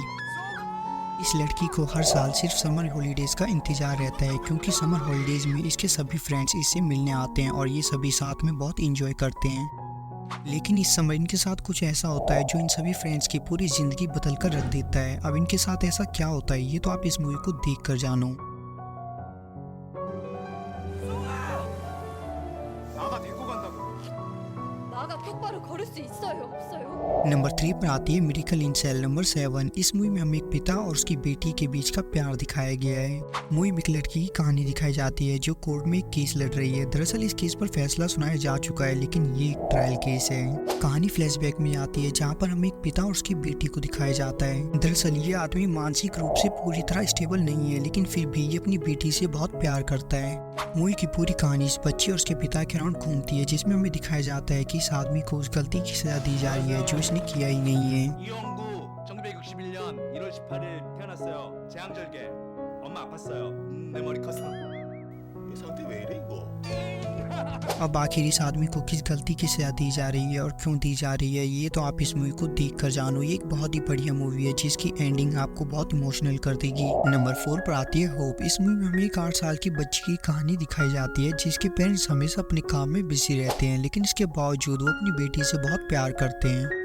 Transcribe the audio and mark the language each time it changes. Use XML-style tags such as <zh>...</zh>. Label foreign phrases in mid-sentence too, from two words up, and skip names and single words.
<hi>इस लड़की को हर साल सिर्फ</hi> <en>summer holidays</en> <hi>का इंतजार रहता है, क्योंकि</hi> <en>summer holidays</en> <hi>में इसके सभी फ्रेंड्स इससे मिलने आते हैं और ये सभी साथ में बहुत एंजॉय करते हैं। लेकिन इस समय इनके साथ कुछ ऐसा होता है जो इन सभी फ्रेंड्स की पूरी जिंदगी बदल कर रख देता है। अब इनके साथ ऐसा क्या होता है, ये तो आप इस मूवी को देख कर जानो।</hi> <ko>나가 데리고 간다고. 나가 똑바로 걸을 수 있어요, 없어요?</ko> <hi>नंबर 3 पर आती है मिरेकल इन सेल नंबर 7। इस मूवी में हमें एक पिता और उसकी बेटी के बीच का प्यार दिखाया गया है। मूवी में एक लड़की की कहानी दिखाई जाती है जो कोर्ट में एक केस लड़ रही है। दरअसल इस केस पर फैसला सुनाया जा चुका है, लेकिन ये एक</hi> <en>trial case</en> <hi>है। कहानी फ्लैशबैक में आती है, जहाँ पर हमें एक पिता और उसकी बेटी को दिखाया जाता है। दरअसल ये आदमी मानसिक रूप से पूरी तरह स्टेबल नहीं है, लेकिन फिर भी ये अपनी बेटी से बहुत प्यार करता है। मूवी की पूरी कहानी इस बच्चे और उसके पिता के अराउंड घूमती है, जिसमें हमें दिखाया जाता है कि इस आदमी को उस गलती की सजा दी जा रही है जो इसने किया ही नहीं है।</hi> <ko>이영구 1961년 1월 18일 태어났어요. 재앙절개. 엄마 아팠어요. 내 머리 컸어. 이 상태 왜 이래 이거?</ko> <hi>अब आखिर इस आदमी को किस गलती की सजा दी जा रही है और क्यों दी जा रही है, ये तो आप इस मूवी को देख कर जानो। ये एक बहुत ही बढ़िया मूवी है जिसकी एंडिंग आपको बहुत इमोशनल कर देगी। नंबर 4 पर आती है होप। इस मूवी में हमें एक 8 साल की बच्ची की कहानी दिखाई जाती है, जिसके पेरेंट्स हमेशा अपने काम में बिजी रहते हैं, लेकिन इसके बावजूद वो अपनी बेटी से बहुत प्यार करते हैं।</hi>